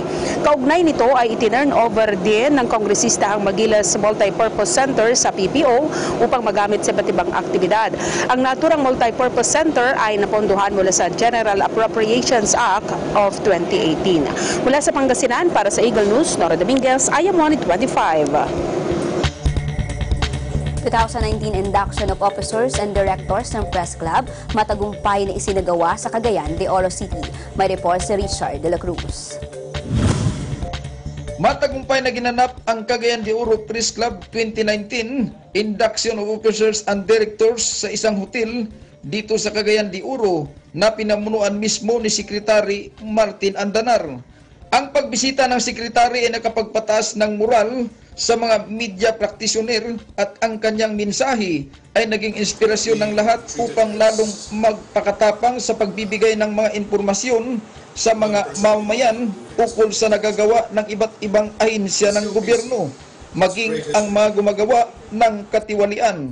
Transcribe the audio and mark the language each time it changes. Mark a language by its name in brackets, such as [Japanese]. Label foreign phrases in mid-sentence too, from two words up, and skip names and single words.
[Filipino] Kaugnay nito ay itinurn over din ng kongresista ang Agila's Multipurpose Center sa PPO upang magamit sa iba't ibang aktibidad. Ang naturang Multipurpose Center ay napondohan mula sa General Appropriations Act of 2018. Mula sa Pangasinan, para sa Eagle News, Nora Dominguez, [English] I am 125. [Filipino] 2019 [English] induction of officers and directors [Filipino] ng Press Club matagumpay na isinagawa sa Cagayan de Oro City. May report si Richard de la Cruz. Matagumpay na ginanap ang Cagayan de Oro Press Club 2019 [English] induction of officers and directors [Filipino] sa isang hotel dito sa Cagayan de Oro na pinamunuan mismo ni Secretary Martin Andanar. Ang pagbisita ng sekretary ay nakapagpataas ng moral sa mga [English] media practitioner [Filipino] at ang kanyang mensahe ay naging inspirasyon ng lahat upang lalong magpakatapang sa pagbibigay ng mga impormasyon sa mga mamamayan ukol sa nagagawa ng iba't ibang ahensya ng gobyerno, maging ang mga gumagawa ng katiwalian.